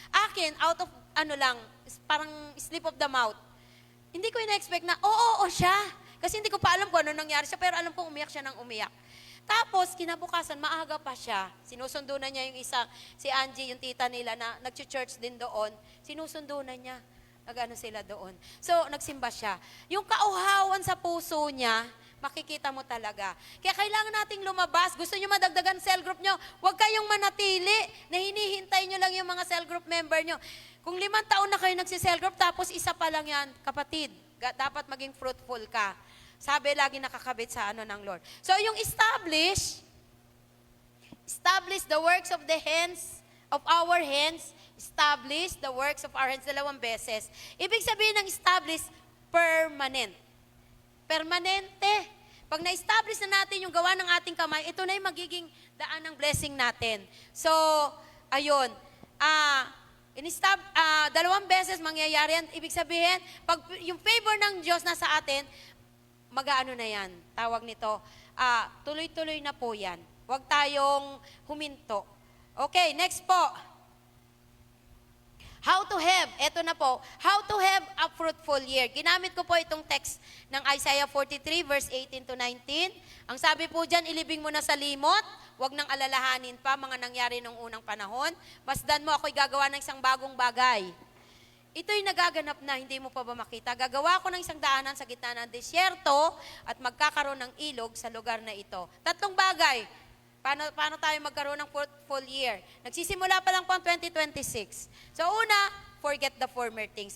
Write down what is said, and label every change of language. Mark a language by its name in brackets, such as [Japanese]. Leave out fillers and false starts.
[English] Akin, out of, [Filipino] parang [English] slip of the mouth. [Filipino] Hindi ko ina-expect na, oo siya. Kasi hindi ko pa alam kung ano nangyari siya, pero alam ko umiyak siya ng umiyak. Tapos, kinabukasan, maaga pa siya. Sinusundo na niya yung isa, si Angie, yung tita nila na nag-church din doon. Sinusundo na niya. Nag-ano sila doon. So, nagsimba siya. Yung kauhawan sa puso niya, makikita mo talaga. Kaya kailangan nating lumabas. Gusto nyo madagdagan cell group nyo, huwag kayong manatili na hinihintay nyo lang yung mga cell group member nyo. Kung 5 taon na kayo nagsi-cell group, tapos isa pa lang yan, kapatid, dapat maging fruitful ka. Sabi lagi nakakabit sa ng Lord. So yung [English] establish the works of the hands, of our hands, establish the works of our hands, [Filipino] 2 beses. Ibig sabihin ng establish, permanent. Permanente. Pag na-establish na natin yung gawa ng ating kamay, ito na yung magiging daan ng blessing natin. So, ayun. 2 beses mangyayari yan. Ibig sabihin, pag yung favor ng Diyos nasa atin, mag-aano na yan. Tawag nito, tuloy-tuloy na po yan. Huwag tayong huminto. Okay, next po. [English] How to have, [Filipino] eto na po, [English] how to have a fruitful year. [Filipino] Ginamit ko po itong text ng Isaiah 43 verse 18 to 19. Ang sabi po dyan, ilibing mo na sa limot, huwag nang alalahanin pa mga nangyari nung unang panahon. Masdan mo, ako'y gagawa ng isang bagong bagay. Ito'y nagaganap na, hindi mo pa ba makita? Gagawa ko ng isang daanan sa gitna ng desyerto at magkakaroon ng ilog sa lugar na ito. 3 bagay. Paano tayo magkaroon ng fruitful year? Nagsisimula pa lang po ang 2026. [English] So [Filipino] una, [English] forget the former things.